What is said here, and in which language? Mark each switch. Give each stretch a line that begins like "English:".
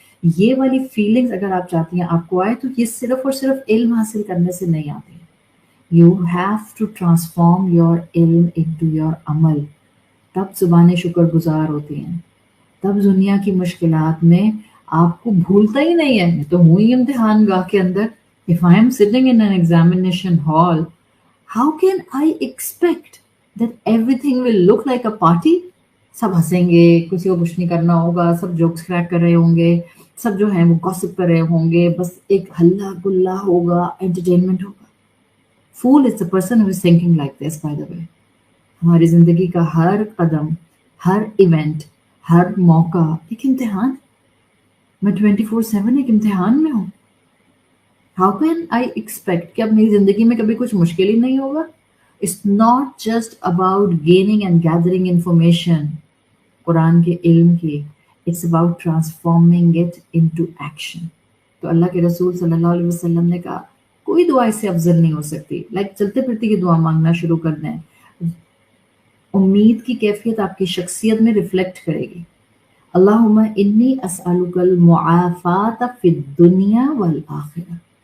Urdu: یہ والی فیلنگز اگر آپ چاہتی ہیں آپ کو آئے، تو یہ صرف اور صرف علم حاصل کرنے سے نہیں آتی.
English: You have to transform your علم into your عمل.
Urdu: تب زبانیں شکر گزار ہوتی ہیں، تب دنیا کی مشکلات میں آپ کو بھولتا ہی نہیں ہے. میں تو ہوں ہی امتحان گاہ کے اندر.
English: If I am sitting in an examination hall, how can I expect that everything will look like a party?
Urdu: سب ہنسیں گے، کسی کو کچھ نہیں کرنا ہوگا، سب جوکس کریک کر رہے ہوں گے، سب جو ہیں وہ گوسپ کر رہے ہوں گے، بس ایک ہلا گلا ہوگا، انٹرٹینمنٹ ہوگا.
English: Fool is the person who is thinking like this, by the way.
Urdu: ہماری زندگی کا ہر قدم، ہر ایونٹ، ہر موقع ایک امتحان. میں 24/7 ایک امتحان میں ہوں.
English: How can I expect
Urdu: کہ اب میری زندگی میں کبھی کچھ مشکل ہی نہیں ہوگا؟
English: It's not just about gaining and gathering information
Urdu: قرآن کے علم کی.
English: It's about transforming it into action.
Urdu: تو اللہ کے رسول صلی اللہ علیہ وسلم نے کہا کوئی دعا اس سے افضل نہیں ہو سکتی. چلتے پھرتے کی دعا مانگنا شروع کر دیں. امید کی کیفیت آپ کی شخصیت میں ریفلیکٹ کرے گی.
Arabic: اللہم انی اسألک المعافات فی الدنیا والآخرہ.